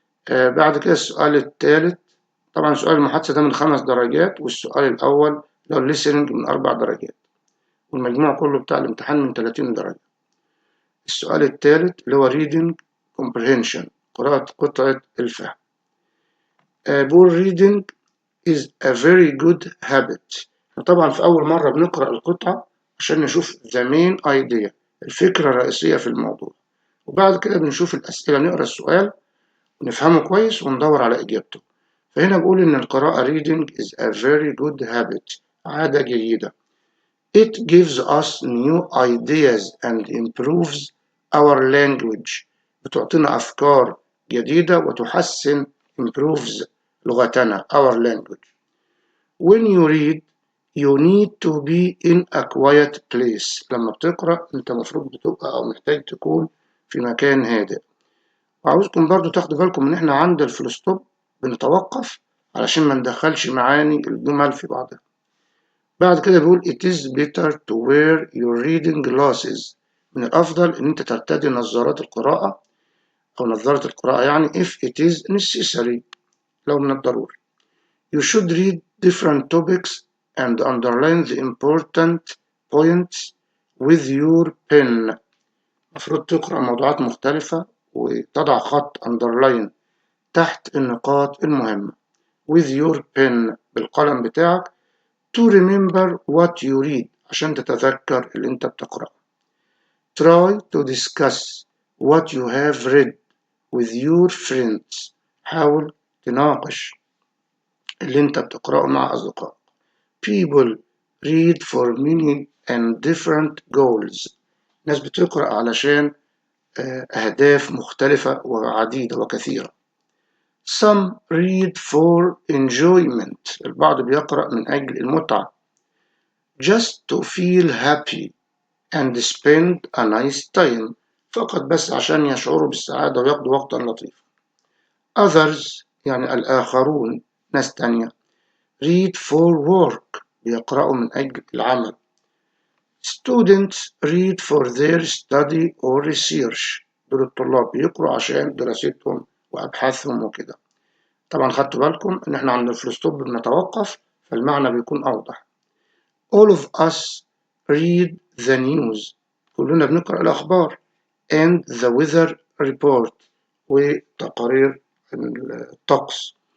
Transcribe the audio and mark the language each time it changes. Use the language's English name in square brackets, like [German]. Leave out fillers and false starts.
[Arabic] بعد كده السؤال الثالث، طبعا سؤال المحادثة ده من 5 درجات، والسؤال الأول اللي هو listening من 4 درجات، والمجموع كله بتاع الامتحان من 30 درجة. السؤال الثالث اللي هو reading comprehension قراءة قطعة الفهم. بقول [English] reading is a very good habit. [Arabic] طبعا في أول مرة بنقرأ القطعة عشان نشوف [English] the main idea [Arabic] الفكرة الرئيسية في الموضوع، وبعد كده بنشوف الأسئلة، نقرأ السؤال ونفهمه كويس وندور على إجابته. فهنا بقول إن القراءة [English] reading is a very good habit [Arabic] عادة جيدة. [English] It gives us new ideas and improves our language. [Arabic] بتعطينا أفكار جديدة وتحسن [English] improves [Arabic] لغتنا [English] our language. When you read you need to be in a quiet place. [Arabic] لما بتقرأ أنت مفروض بتبقى أو محتاج تكون في مكان هادئ. وعاوزكم برضو تاخدوا بالكم إن إحنا عند الفلوستوب بنتوقف علشان ما ندخلش معاني الجمل في بعضها. بعد كده بيقول [English] it is better to wear your reading glasses. [Arabic] من الأفضل إن أنت ترتدي نظارات القراءة أو نظارة القراءة يعني [English] if it is necessary [Arabic] لو من الضروري. [English] You should read different topics and underline the important points with your pen. [Arabic] المفروض تقرأ موضوعات مختلفة وتضع خط underline تحت النقاط المهمة [English] with your pen [Arabic] بالقلم بتاعك [English] to remember what you read [Arabic] عشان تتذكر اللي انت بتقرأ. [English] Try to discuss what you have read with your friends. [Arabic] حاول تناقش اللي انت بتقرأه مع أصدقائك. [English] People read for many and different goals. [Arabic] ناس بتقرأ علشان أهداف مختلفة وعديدة وكثيرة. [English] Some read for enjoyment. [Arabic] البعض بيقرأ من أجل المتعة. [English] Just to feel happy and spend a nice time. [Arabic] فقط بس عشان يشعروا بالسعادة ويقضوا وقتا لطيفا. [English] Others [Arabic] يعني الآخرون ناس تانية [English] read for work. [Arabic] بيقرأوا من أجل العمل. [English] Students read for their study or research. [Arabic] دول الطلاب بيقرأوا عشان دراستهم وأبحاثهم وكده. طبعا خدتوا بالكم إن إحنا عند الفلوستوب بنتوقف فالمعنى بيكون أوضح. [English] All of us read the news. [Arabic] كلنا بنقرأ الأخبار [English] and the weather report [Arabic] وتقارير الطقس.